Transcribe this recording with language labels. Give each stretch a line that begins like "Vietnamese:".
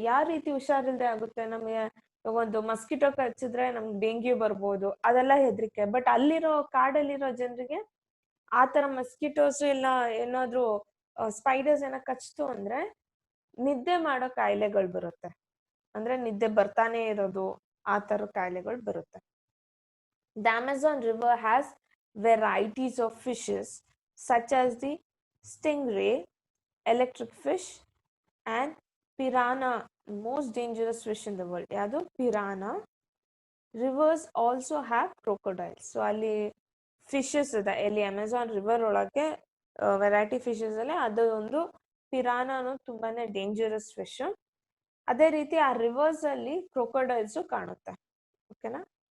Kannada: ಯಾವ ರೀತಿ ಹುಷಾರಿಲ್ದೆ ಆಗುತ್ತೆ? ನಮಗೆ ಒಂದು ಮಸ್ಕಿಟೋ ಕಚ್ಚಿದ್ರೆ ನಮ್ಗೆ ಡೆಂಗ್ಯೂ ಬರ್ಬೋದು, ಅದೆಲ್ಲ ಹೆದರಿಕೆ. ಬಟ್ ಅಲ್ಲಿರೋ ಕಾಡಲ್ಲಿರೋ ಜನರಿಗೆ ಆತರ ಮಸ್ಕಿಟೋಸ್ ಇಲ್ಲ ಏನಾದ್ರು ಸ್ಪೈಡರ್ಸ್ ಏನೋ ಕಚ್ತು ಅಂದ್ರೆ ನಿದ್ದೆ ಮಾಡೋ ಕಾಯಿಲೆಗಳು ಬರುತ್ತೆ. ಅಂದ್ರೆ ನಿದ್ದೆ ಬರ್ತಾನೆ ಇರೋದು, ಆ ತರ ಕಾಯಿಲೆಗಳು ಬರುತ್ತೆ.
English: The Amazon River has varieties of fishes such as the stingray, electric fish, and piranha, most dangerous fish in the world.
Kannada: ಯಾವುದು piranha.
English: Rivers also have crocodiles.
Kannada: So ಅಲ್ಲಿ ಫಿಶಸ್ ಇದೆ, ಇಲ್ಲಿ ಅಮೆಝಾನ್ ರಿವರ್ ಒಳಗೆ ವೆರೈಟಿ ಫಿಶಸ್ ಅಲ್ಲಿ ಅದು ಒಂದು ಪಿರಾನ ಅನ್ನೋದು ತುಂಬಾನೇ ಡೇಂಜರಸ್ ಫಿಶ್. ಅದೇ ರೀತಿ ಆ ರಿವರ್ಸ್ ಅಲ್ಲಿ ಕ್ರೊಕೊಡೈಲ್ಸ್ ಕಾಣುತ್ತೆ. ಓಕೆನಾ?